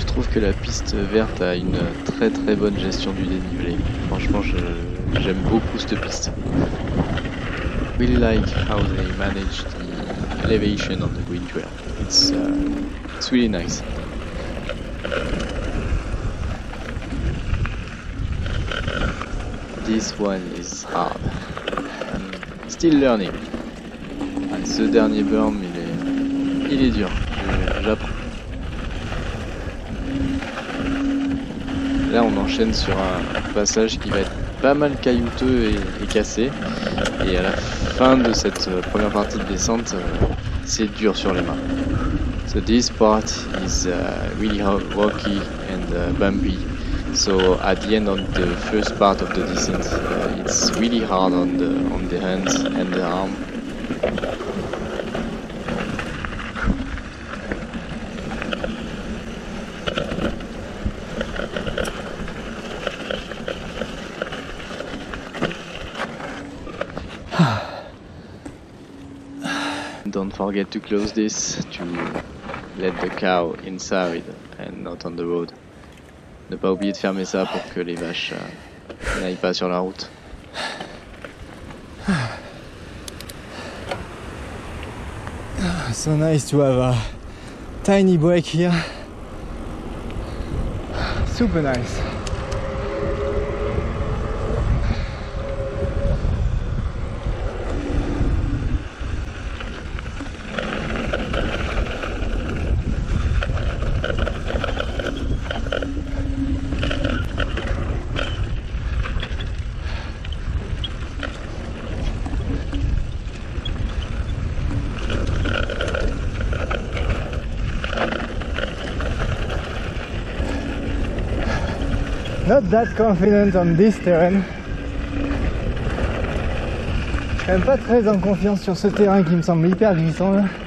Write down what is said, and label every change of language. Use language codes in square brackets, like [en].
[fr] Que la piste verte a une très bonne gestion du dénivelé. Franchement, j'aime beaucoup cette piste. [en] Really like how they manage the elevation on the green trail. It's really nice. This one is hard. Still learning. [fr] Ah, ce dernier berm, il est dur. J'apprends. Là, on enchaîne sur un passage qui va être pas mal caillouteux et cassé. Et à la fin de cette première partie de descente, c'est dur sur les mains. [en] So this part is really rocky and bumpy. So at the end of the first part of the descent, it's really hard on the hands and the arm. Don't forget to close this to let the cow inside and not on the road. [fr] Ne pas oublier de fermer ça pour que les vaches n'aillent pas sur la route. [en] So nice to have a tiny break here. Super nice. Not that confident on this terrain. [fr] Je suis même pas très en confiance sur ce terrain qui me semble hyper glissant là.